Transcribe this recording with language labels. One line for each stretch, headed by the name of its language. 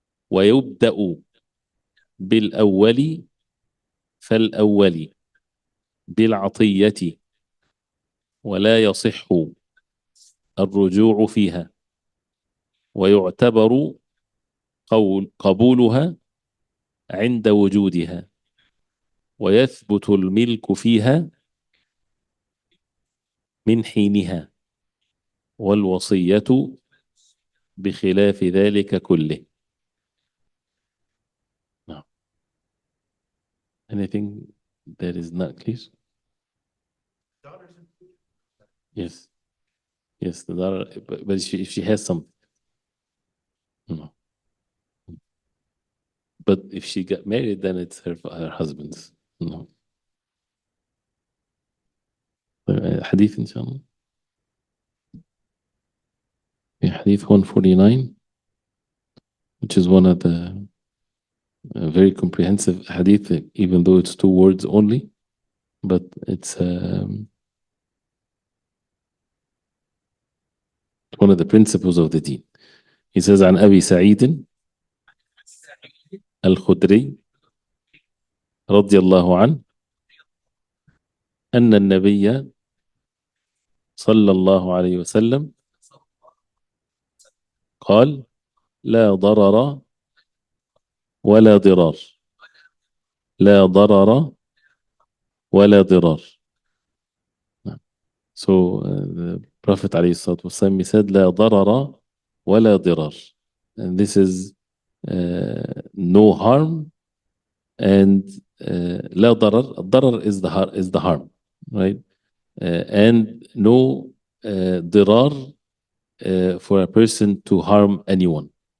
Arabic: ويبدأ بالأول فالأول بالعطية، ولا يصح الرجوع فيها، ويعتبر قبولها عند وجودها، ويثبت الملك فيها من حينها، والوصية بخلاف ذلك كله.
English: Now, anything that is not clear? Yes, yes, the daughter, but if she has some, no. But if she got married, then it's her husband's. No.
Arabic: حديث إن شاء الله. في حديث
English: 149, which is one of the very comprehensive hadith, even though it's 2 words only, but it's one of the principles of the deen. He says
Arabic: عن أبي سعيد الخدري رضي الله عنه أن النبي صلى الله عليه وسلم قال لا ضرر ولا ضرار، لا ضرر ولا ضرار.
English: So the Prophet
Arabic: عليه الصلاة والسلام
English: said
Arabic: لا ضرر ولا ضرار,
English: and this is no harm and
Arabic: لا ضرر.
English: الضرر is the harm, right? And no ضرار for a person to harm anyone.